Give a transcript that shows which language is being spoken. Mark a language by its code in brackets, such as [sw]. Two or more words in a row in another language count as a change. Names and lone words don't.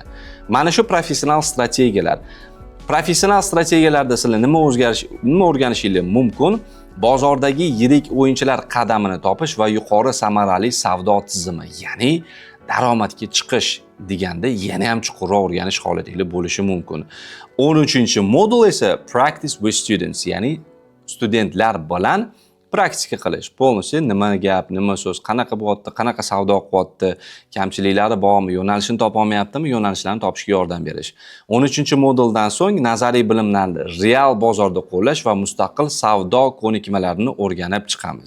[uz] Mana shu professional strategiyalar. Professional strategiyalarda sizlar nima o'rganishingiz mumkin? Bozordagi yirik o'yinchilar qadamini topish va yuqori samarali savdo tizimi, ya'ni daromadga chiqish deganda yana ham chuqurroq o'rganish holatingiz bo'lishi mumkin. 13-modul esa [en] practice with students, [uz] ya'ni studentlar bilan praktika qilish. Polностью nima gap, nima so'z, qanaqa bo'lyapti, qanaqa savdo qilyapti, kamchiliklari bormi, yo'nalishini topa olmayaptimi, yo'nalishlarni topishga yordam berish. 13-moduldan so'ng nazariy bilimlarni real bozorda qo'llash va mustaqil savdo ko'nikmalarini o'rganib chiqamiz.